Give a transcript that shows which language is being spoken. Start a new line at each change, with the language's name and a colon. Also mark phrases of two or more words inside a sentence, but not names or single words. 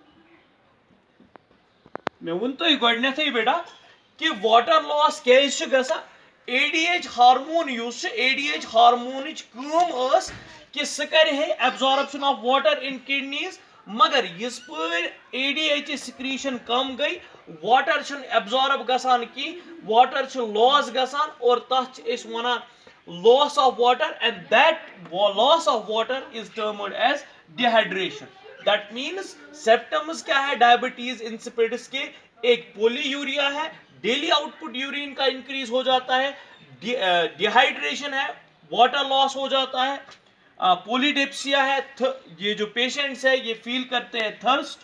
Kashmiri: मैं वन तो गोडनेथै बेटा कि
English: water loss
Kashmiri: क्या गसा
English: ADH hormone yus ADH hormone
Kashmiri: कम कि सह कर
English: absorption of water in kidneys,
Kashmiri: मगर इस पर
English: ADH secretion
Kashmiri: कम गई,
English: water absorb
Kashmiri: गसान की,
English: water loss
Kashmiri: गसान और तथ वन
English: loss of water, and that loss of water is termed as dehydration. that means symptoms
Hindi: क्या है
English: diabetes insipidus के?
Hindi: एक पोलीयूरिया है,
English: daily output urine
Hindi: का इंक्रीज हो जाता है, डिहाइड्रेशन है,
English: water loss
Hindi: हो जाता है, पोलीडेप्सिया है, ये जो पेशेंट्स है ये फील करते हैं थर्स्ट।